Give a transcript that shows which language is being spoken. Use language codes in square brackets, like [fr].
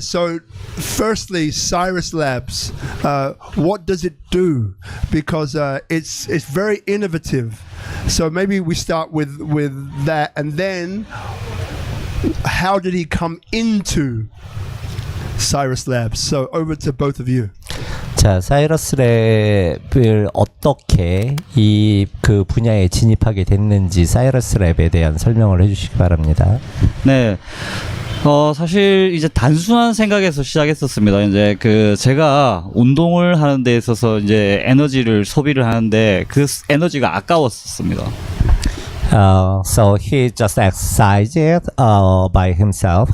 [en] So firstly, Cyrus Labs, what does it do? Because it's very innovative. So maybe we start with that, and then how did he come into Cyrus Labs? So over to both of you. [ko] 자, 사이러스 랩을 어떻게 그 분야에 진입하게 됐는지 사이러스 랩에 대한 설명을 해주시기 바랍니다. 네. 사실 이제 단순한 생각에서 시작했었습니다. 이제 제가 운동을 하는 데 있어서 이제 에너지를 소비를 하는데 그 에너지가 아까웠었습니다. [en] So he just exercised by himself.